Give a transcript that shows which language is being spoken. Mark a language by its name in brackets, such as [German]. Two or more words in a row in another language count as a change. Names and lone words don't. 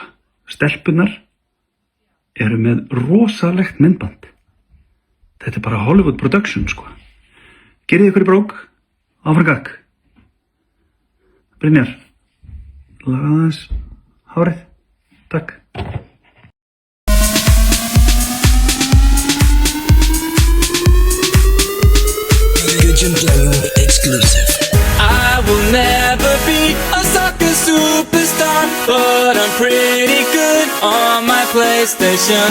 [Icelandic] Stelpunnar eru með rosalegt myndband. Þetta bara Hollywood production, sko. Gerið ykkur í brók, áfram gakk. Brynjar, laga aðeins hárið. Takk. [English] Exclusive. I will never be a soccer superstar, but I'm pretty good on my PlayStation.